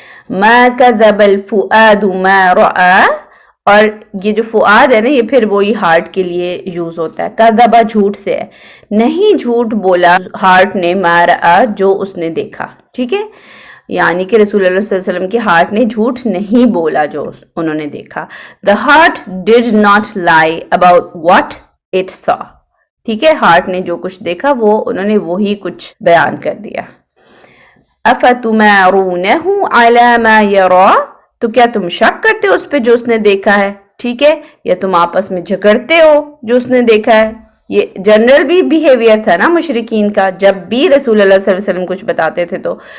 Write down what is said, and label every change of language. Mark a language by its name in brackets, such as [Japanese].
[Arabic] ما كذب الفؤاد ما رأى, [Urdu] اور یہ جو فؤاد ہے نا یہ پھر وہی ہارٹ کے لیے یوز ہوتا ہے. کذبہ جھوٹ سے ہے, نہیں جھوٹ بولا ہارٹ نے, ما رأى جو اس نے دیکھا. ٹھیک ہے, یعنی کہ رسول اللہ صلی اللہ علیہ وسلم کے ہارٹ نے جھوٹ نہیں بولا جو انہوں نے دیکھا. [English] the heart did not lie about what it saw. [Urdu] ٹھیک ہے, ہارٹ نے جو کچھ دیکھا وہ انہوں نے وہی کچھ بیان کر دیا. [Arabic] أَفَتُمَارُونَهُ عَلَى مَا يَرَى, [Urdu] تو کیا تم شک کرتے ہو اس پہ جو اس نے دیکھا ہے؟ ٹھیک ہے, یا تم آپس میں جھگڑتے ہو جو اس نے دیکھا ہے؟ یہ جنرل بھی بیہیویئر تھا نا مشرکین کا, جب بھی رسول اللہ صلی اللہ علیہ وسلم کچھ بتاتے تھے تو.